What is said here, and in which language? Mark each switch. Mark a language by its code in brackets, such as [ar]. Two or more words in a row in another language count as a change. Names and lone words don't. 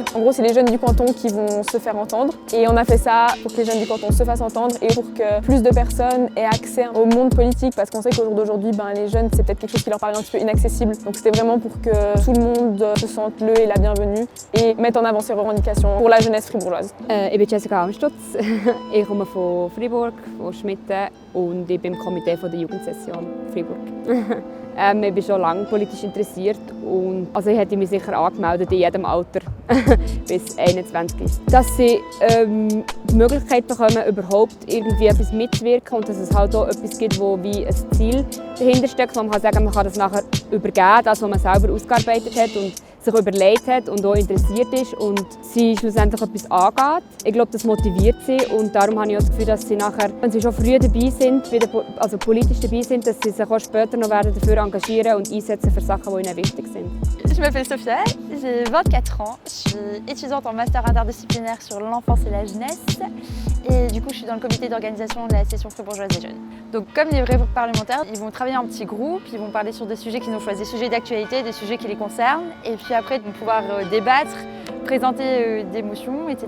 [fr] En gros c'est les jeunes du canton qui vont se faire entendre. Et on a fait ça pour que les jeunes du canton se fassent entendre et pour que plus de personnes aient accès au monde politique, parce qu'on sait qu'au jour d'aujourd'hui, les jeunes c'est peut-être quelque chose qui leur paraît un petit peu inaccessible. Donc c'était vraiment pour que tout le monde se sente le et la bienvenue et mettre en avant ces revendications pour la jeunesse fribourgeoise. [de] Ich bin Jessica Amstutz. Ich komme von Fribourg, von Schmitten, und ich bin im Komitee der Jugendsession Fribourg. Ich bin schon lange politisch interessiert und also ich hätte mich sicher angemeldet in jedem Alter bis 21 ist. Dass sie die Möglichkeit bekommen, überhaupt irgendwie etwas mitzuwirken und dass es halt auch etwas gibt, wo wie ein Ziel dahinter steckt, wo man kann sagen, man kann das nachher übergeben, das was man selber ausgearbeitet hat und sich überlegt hat und auch interessiert ist und sie schlussendlich etwas angeht. Ich glaube, das motiviert sie und darum habe ich auch das Gefühl, dass sie nachher, wenn sie schon früh dabei sind, also politisch dabei sind, dass sie sich auch später noch werden dafür engagieren und einsetzen für Sachen, die ihnen wichtig sind. [fr] Je m'appelle Sophia, j'ai 24 ans, je suis étudiante en master interdisciplinaire sur l'enfance et la jeunesse et du coup je suis dans le comité d'organisation de la session fribourgeoise des jeunes. Donc comme les vrais parlementaires, ils vont travailler en petits groupes, ils vont parler sur des sujets qu'ils ont choisis, des sujets d'actualité, des sujets qui les concernent et puis après ils vont pouvoir débattre, présenter des motions, etc.